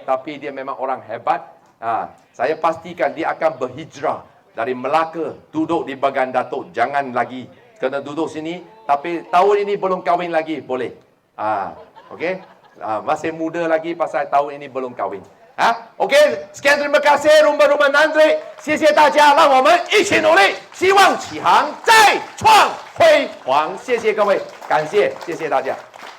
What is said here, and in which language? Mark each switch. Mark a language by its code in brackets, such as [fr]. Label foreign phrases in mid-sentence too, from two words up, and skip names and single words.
[ms] Tapi dia memang orang hebat. Saya pastikan dia akan berhijrah dari Melaka, duduk di Bagan Datuk. Jangan lagi kena duduk sini. Tapi tahun ini belum kahwin lagi, boleh. Okay? Masih muda lagi pasal tahun ini belum kahwin. [zh] OK， [ms] sekian terima kasih rumah-rumah Nandri， [zh] 谢谢大家，让我们一起努力，希望启航再创辉煌。谢谢各位，感谢，谢谢大家。